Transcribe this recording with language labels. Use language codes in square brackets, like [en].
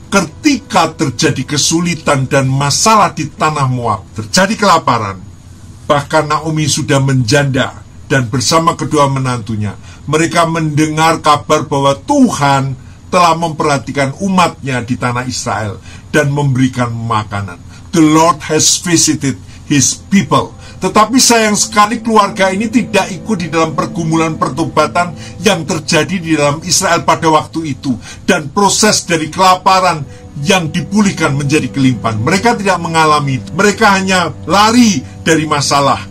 [id] Ketika terjadi kesulitan dan masalah di tanah Moab, terjadi kelaparan, bahkan Naomi sudah menjanda dan bersama kedua menantunya, mereka mendengar kabar bahwa Tuhan telah memperhatikan umatnya di tanah Israel dan memberikan makanan. [en] The Lord has visited His people. [id] Tetapi sayang sekali keluarga ini tidak ikut di dalam pergumulan pertobatan yang terjadi di dalam Israel pada waktu itu. Dan proses dari kelaparan yang dipulihkan menjadi kelimpahan. Mereka tidak mengalami, mereka hanya lari dari masalah.